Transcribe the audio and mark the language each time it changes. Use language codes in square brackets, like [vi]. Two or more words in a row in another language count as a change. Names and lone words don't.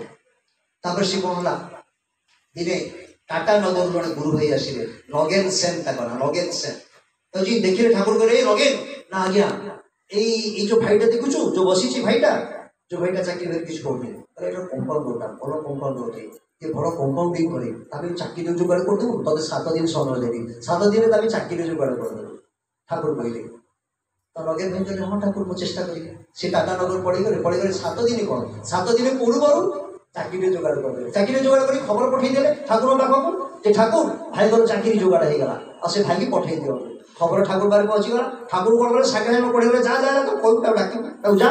[or] ତାପରେ ସେ କ'ଣ ହେଲା, ଦିନେ ଟାଟାନଗରରୁ ଜଣେ ଗୁରୁ ଭାଇ ଆସିଲେ, ନଗେନ ସେନ ତାଙ୍କ ନା, ନଗେନ ସେନ। ତ ଯିଏ ଦେଖିଲେ ଠାକୁର କହିଲେ ଏ ନଗେନ ନା ଆଜ୍ଞା, ଏଇ ଯୋଉ ଭାଇଟା ଦେଖୁଛୁ, ଯୋଉ ବସିଛି ଭାଇଟା ଚାକିରି କିଛି କରୁନି, ଏଇଟା କମ୍ପାଉଣ୍ଡରଟା, ଭଲ କମ୍ପାଉଣ୍ଡର ଅଟେ, ଏ ଭଲ କମ୍ପାଉଣ୍ଡିଂ [bn] করে, তাকে চাকরি জোগাড় করে দেবো, তবে 7 দিন সময় দেবি, 7 দিনে তাকে চাকরি জোগাড় করে দেবো। ঠাকুর কইলে তো নগেন ভাই [or] କହିଲେ ହଁ ଠାକୁର ମୁଁ ଚେଷ୍ଟା କରିବି। ସେ ଟାଟାନଗର ପଳେଇଗଲେ 7 ଦିନ କ'ଣ, 7 ଦିନ ପୂର୍ବରୁ ଚାକିରି ଯୋଗାଡ଼ କରିଦେଲେ। ଚାକିରି ଯୋଗାଡ଼ କରି ଖବର ପଠେଇଦେଲେ ଠାକୁରଙ୍କ ପାଖକୁ ଯେ ଠାକୁର ଭାଇଙ୍କର ଚାକିରି ଯୋଗାଡ଼ ହେଇଗଲା, ଆଉ ସେ ଭାଇକି ପଠେଇ ଦିଅନ୍ତୁ। ଖବର ଠାକୁର ପାଖରେ ପହଞ୍ଚିଗଲା। ଠାକୁର କ'ଣ କଲେ, ସାଙ୍ଗେ ସାଙ୍ଗେ ପଠେଇଗଲେ, ଯା ତ କହିବୁ, ତାକୁ ଡାକିବୁ, ତାକୁ ଯା।